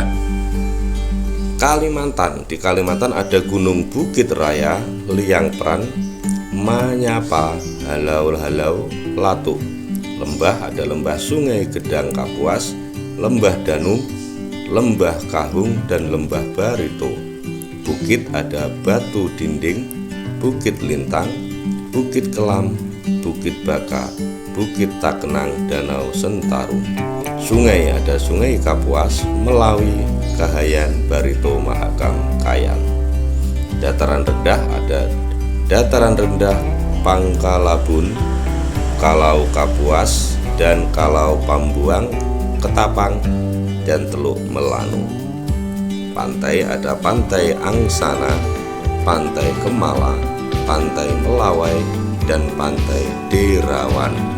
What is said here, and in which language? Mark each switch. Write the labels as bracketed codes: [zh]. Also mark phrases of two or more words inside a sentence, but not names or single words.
[id] Kalimantan, di Kalimantan ada Gunung Bukit Raya, Liang Pran, Manyapa, Halau, Latu. Lembah ada lembah Sungai Gedang Kapuas, lembah Danum, lembah Kahung, dan lembah Barito. Bukit ada Batu Dinding, Bukit Lintang, Bukit Kelam, Bukit Baka, Bukit Takenang, Danau Sentarum. Sungai ada Sungai Kapuas, Melawi, Kahayan, Barito, Mahakam, Kayan. Dataran rendah ada dataran rendah Pangkalabun, Kalau Kapuas, dan Kalau Pambuang, Ketapang, dan Teluk Melanu. Pantai ada Pantai Angsana, Pantai Kemala, Pantai Melawai, dan Pantai Derawan.